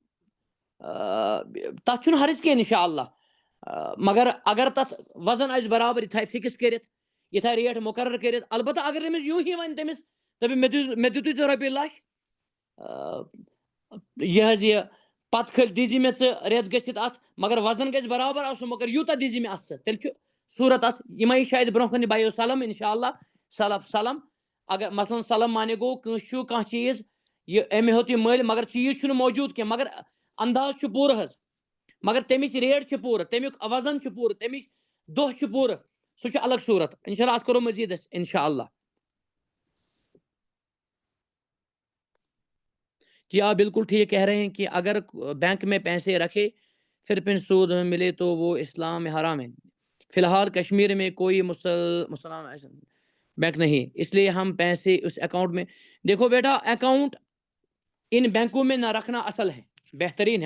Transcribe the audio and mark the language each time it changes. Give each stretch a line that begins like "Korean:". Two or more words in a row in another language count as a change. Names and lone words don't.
Kashmiri: تتھ چھُنہٕ حرج کینٛہہ
Arabic: انشاء اللہ،
Kashmiri: مگر اگر تتھ وزن آسہِ برابر، یہ تھایہِ فکس کٔرِتھ، یہ تھایہِ ریٹ مقرر کٔرِتھ، البتہ اگر تٔمِس یوٗں ہی ونہِ تٔمِس دپہِ مےٚ دِتُے ژےٚ رۄپیہِ 1,00,000 یہ حظ یہ پتہٕ کھٔلۍ دیٖزِ مےٚ ژٕ رٮ۪تھ گٔژھِتھ اتھ، مگر وزن گژھِ برابر آسُن، مگر یوٗتاہ دیٖزِ مےٚ اتھ ژٕ، تیٚلہِ چھُ صوٗرت اتھ یِمے شاید برونٛہہ کُن بایو سلم
Arabic: انشاء اللہ،
Kashmiri: سلف سلم، اگر مثلاً سلم مانے گوٚو کٲنٛسہِ چھُ کانٛہہ چیٖز یہ أمۍ ہیوٚت یہِ مٔلۍ مگر چیٖز چھُنہٕ موجوٗد کینٛہہ، مگر انداز چھُ پوٗرٕ حظ، مگر تمِچ ریٹ چھِ پوٗرٕ، تمیُک وزن چھُ پوٗرٕ، تمِچ دۄہ چھِ پوٗرٕ، سُہ چھُ الگ صوٗرت
Arabic: انشاء اللہ،
Kashmiri: اتھ کرو مزید
Arabic: انشاء اللہ۔
Urdu: جی آپ بالکل ٹھیک کہہ رہے ہیں کہ اگر بینک میں پیسے رکھے پھر سود ملے تو وہ اسلام میں حرام ہے۔ فی الحال کشمیر میں کوئی مسلمان ایسا بینک نہیں، اس لیے ہم پیسے اس اکاؤنٹ میں، دیکھو بیٹا اکاؤنٹ ان بینکوں میں نہ رکھنا اصل ہے، بہترین ہے۔